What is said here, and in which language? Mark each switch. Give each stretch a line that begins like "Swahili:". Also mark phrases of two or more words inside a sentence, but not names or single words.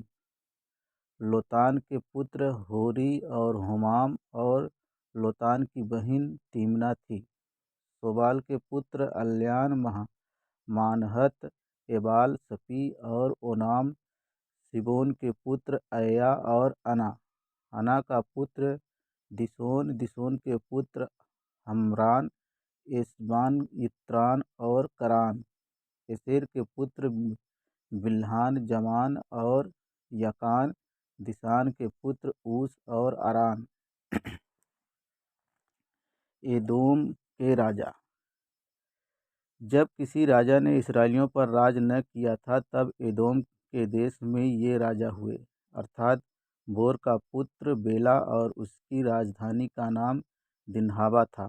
Hindi: लोतान के पुत्र होरी और होमाम, और लोतान की बहन तीमना थी। सोबाल के पुत्र अल्यान, मानहत, एबाल, सपी और ओनाम। सिबोन के पुत्र अय्या और अना, अना का पुत्र दिशोन, दिशोन के पुत्र हमरान, एशबान, यित्रान और करान। एसेर के पुत्र बिल्हान, जमान और यकान, दिशान के पुत्र ऊस और अरान। एदोम के राजा। जब किसी राजा ने इसराइलियों पर राज न किया था तब एदोम के देश में ये राजा हुए, अर्थात बोर का पुत्र बेला, और उसकी राजधानी का नाम दिन्हाबा था।